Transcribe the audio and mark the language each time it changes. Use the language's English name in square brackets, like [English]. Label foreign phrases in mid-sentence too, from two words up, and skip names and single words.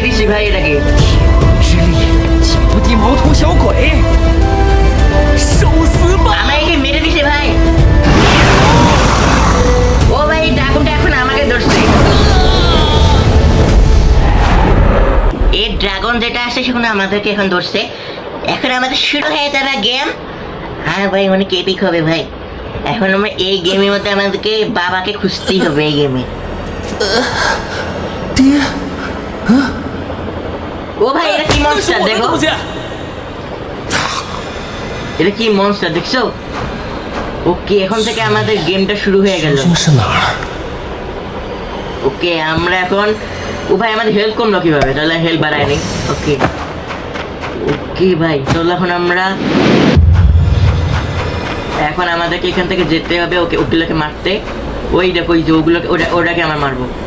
[Bangla] ভাই এটাকে [Chinese] 之力，九地毛头小鬼，受死吧！ [Bangla] আমরা একে মেরে দিছি ভাই। ও ভাই ড্রাগনটা এখন আমাকে ধরছে। এই ড্রাগন যেটা আছে সেখানে আমাদেরকে এখন ধরছে। এখন আমাদের শুরু হয়ে যাবে গেম। হ্যাঁ ভাই অনেক এপিক হবে ভাই। এখন আমরা এই গেমের মধ্যে আমাদেরকে বাবাকে খুঁজতেই হবে এই গেমে। [Chinese] 爹， [Bangla] ও ভাই এটা কি [Chinese] 那是 [Bangla] মনস্টার [Chinese] 我的 [Bangla] দেখো। [Chinese] 东西。 [Bangla] এটা কি মনস্টার দেখছো? ওকে এখন থেকে আমাদের গেমটা শুরু হয়ে গেল। [Chinese] 究竟是哪儿？ [Bangla] ওকে আমরা এখন ও ভাই আমাদের হেল্প কমলো কিভাবে? তাহলে হেল্প বাড়ায় নি। ওকে ওকে ভাই তাহলে এখন আমাদেরকে এখান থেকে যেতে হবে। ওকে ওগুলোকে মারতে। ওই দেখো ওই যে ওগুলোকে ওটাকে আমরা মারবো।